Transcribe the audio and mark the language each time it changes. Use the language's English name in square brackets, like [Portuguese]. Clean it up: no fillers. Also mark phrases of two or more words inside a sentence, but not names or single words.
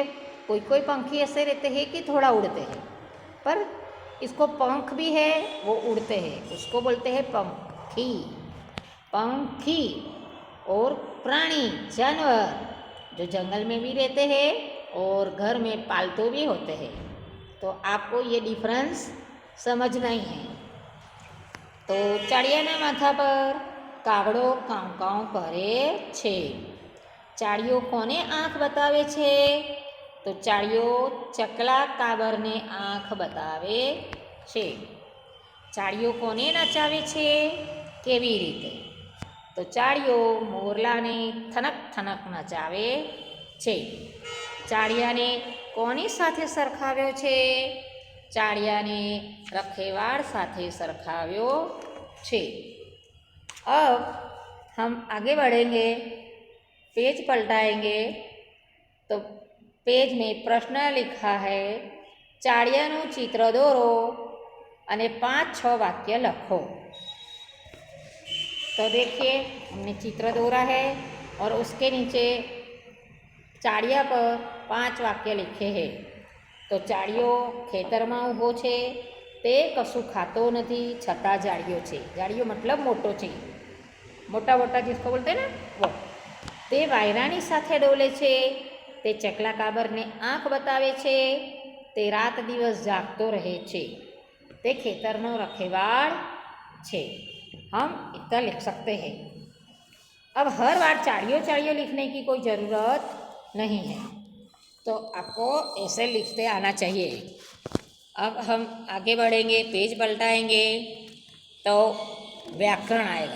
[Hindi] कोई कोई पंखी ऐसे रहते हैं कि थोड़ा उड़ते हैं, पर इसको पंख भी है, वो उड़ते हैं, उसको बोलते हैं पंखी। पंखी और प्राणी जानवर जो जंगल में भी रहते हैं और घर में पालतू भी होते हैं। तो आपको ये डिफरेंस समझना ही है। [Gujarati] તો ચાડિયાના માથા પર કાગડો કાઉ કાઉ કરે છે। ચાડિયો કોને આંખ બતાવે છે? તો ચાડિયો ચકલા કાબરને આંખ બતાવે છે। ચાડિયો કોને નચાવે છે? કેવી રીતે? તો ચાડિયો મોરલાને થનક થનક નચાવે છે। ચાડિયાને કોની સાથે સરખાવ્યો છે? ચાડિયાને રખેવાળ સાથે સરખાવ્યો છે। [Hindi] अब हम आगे बढ़ेंगे, पेज पलटाएंगे। तो पेज में प्रश्न लिखा है, [Gujarati] ચાડિયાનું ચિત્ર દોરો અને 5-6 વાક્ય લખો। [Hindi] तो देखिए, हमने चित्र दौरा है और उसके नीचे चाड़िया पर 5 वाक्य लिखे हैं। [Gujarati] તો ચાડિયો ખેતર માં ઊભો છે, તે કશું ખાતો નથી છતાં જાડિયો છે। જાડિયો મતલબ મોટો છે, [Hindi] मोटा मोटा जिसको बोलते हैं ना वो। [Gujarati] તે વાયરાની સાથે ડોલે છે, તે ચકલા કાબર ને આંખ બતાવે છે, તે રાત દિવસ જાગતો રહે છે, તે ખેતરનો રખેવાળ છે। [Hindi] हम इतना लिख सकते हैं। अब हर बार चाड़ियों चाड़ियों लिखने की कोई ज़रूरत नहीं है, तो आपको ऐसे लिखते आना चाहिए। अब हम आगे बढ़ेंगे, पेज पलटाएंगे, तो व्याकरण आएगा।